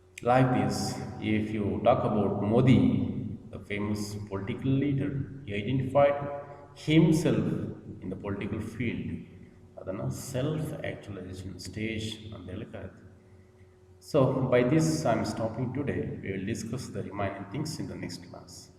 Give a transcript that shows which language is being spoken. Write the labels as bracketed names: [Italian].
[English] Like this, if you talk about Modi, the famous political leader, he identified himself in the political field. [Kannada] ಅದನ್ನು self actualisation stage ಅಂತ ಹೇಳಿ ಕರೀತೀವಿ. [English] So by this I am stopping today. We will discuss the remaining things in the next class.